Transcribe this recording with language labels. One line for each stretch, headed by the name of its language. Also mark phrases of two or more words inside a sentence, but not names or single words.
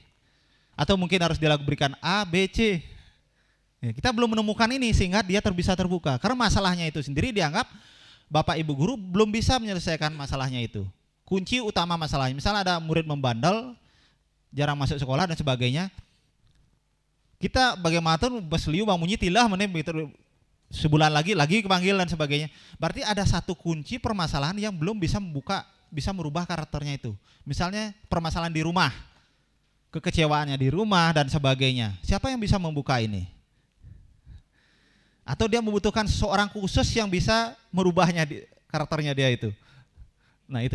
Indonesian: Atau mungkin harus dia berikan A, B, C. Ya, kita belum menemukan ini sehingga dia bisa terbuka. Karena masalahnya itu sendiri dianggap Bapak Ibu guru belum bisa menyelesaikan masalahnya itu. Kunci utama masalahnya, misalnya ada murid membandel, jarang masuk sekolah dan sebagainya. Kita bagaimana tuh besliu bangunyi tilah begitu sebulan lagi kepanggil dan sebagainya. Berarti ada satu kunci permasalahan yang belum bisa merubah karakternya itu. Misalnya permasalahan di rumah, kekecewaannya di rumah dan sebagainya. Siapa yang bisa membuka ini? Atau dia membutuhkan seseorang khusus yang bisa merubahnya karakternya dia itu.